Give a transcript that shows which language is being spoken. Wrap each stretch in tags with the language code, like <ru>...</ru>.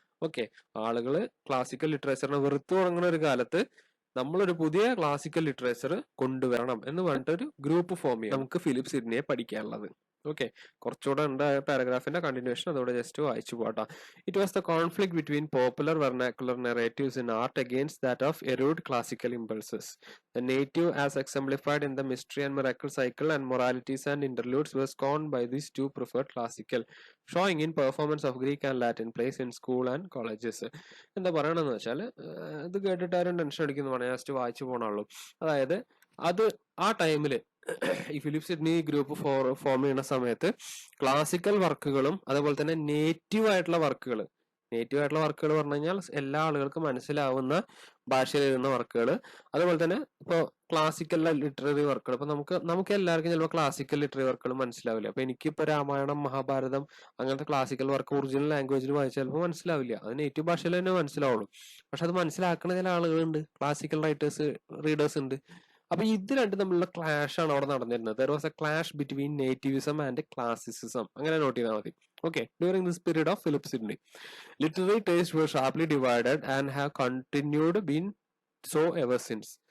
<ml>Okay, ആളുകള് classical ലിറ്ററേച്ചറിനെ വെറുത്തു തുടങ്ങുന്ന ഒരു കാലത്ത് നമ്മളൊരു പുതിയ ക്ലാസിക്കൽ ലിറ്ററേച്ചർ കൊണ്ടുവരണം എന്ന് പറഞ്ഞിട്ട് ഒരു ഗ്രൂപ്പ് ഫോം ചെയ്യാം. നമുക്ക് ഫിലിപ്പ് സിഡ്നിയെ പഠിക്കാനുള്ളത്. ഓക്കെ, കുറച്ചുകൂടെ ഉണ്ട് പാരഗ്രാഫിന്റെ കണ്ടിന്യൂഷൻ, അതോടെ ജസ്റ്റ് വായിച്ചു പോട്ടാ.</ml> <en>It was the conflict between popular vernacular narratives in art against that of erudite classical impulses. The native as exemplified in the mystery and miracle cycle and moralities and interludes was scorned by these two preferred classical, showing in performance of Greek and Latin plays in school and colleges.</en> <ml>എന്താ പറയണെന്ന് വെച്ചാൽ ഇത് കേട്ടിട്ട് ആരും tension അടിക്കുന്നു വേണേ just വായിച്ചു പോകണുള്ളൂ. അതായത് അത് ആ ടൈമില് ഈ ഫിലിപ്പ് സിഡ്നി ഗ്രൂപ്പ് ഫോം ചെയ്യുന്ന സമയത്ത് ക്ലാസിക്കൽ വർക്കുകളും അതുപോലെ തന്നെ നേറ്റീവ് ആയിട്ടുള്ള വർക്കുകൾ പറഞ്ഞു കഴിഞ്ഞാൽ എല്ലാ ആളുകൾക്കും മനസ്സിലാവുന്ന ഭാഷയിൽ എഴുതുന്ന വർക്കുകൾ, അതുപോലെ തന്നെ ഇപ്പോൾ ക്ലാസിക്കൽ ലിറ്റററി വർക്കുകൾ. ഇപ്പൊ നമുക്ക് എല്ലാവർക്കും ചിലപ്പോൾ ക്ലാസിക്കൽ ലിറ്റററി വർക്കുകൾ മനസ്സിലാവില്ല. അപ്പൊ എനിക്കിപ്പോ രാമായണം, മഹാഭാരതം അങ്ങനത്തെ ക്ലാസിക്കൽ വർക്ക് ഒറിജിനൽ ലാംഗ്വേജിൽ വായിച്ചാൽ ചിലപ്പോൾ മനസ്സിലാവില്ല, അത് നേറ്റീവ് ഭാഷയിൽ തന്നെ മനസ്സിലാവുള്ളൂ. പക്ഷെ അത് മനസ്സിലാക്കുന്ന ചില ആളുകളുണ്ട്, ക്ലാസിക്കൽ റീഡേഴ്സ് ഉണ്ട്. അപ്പൊ ഇത് രണ്ടും തമ്മിലുള്ള ക്ലാഷ് ആണ് അവിടെ നടന്നിരുന്നത്.</ml> <en>There was a clash between nativism and classicism.</en> <ml>അങ്ങനെ നോട്ട് ചെയ്താൽ മതി.</ml> <en>Okay, during this period of Philip Sidney, literary tastes were sharply divided and have continued been so ever since.</en>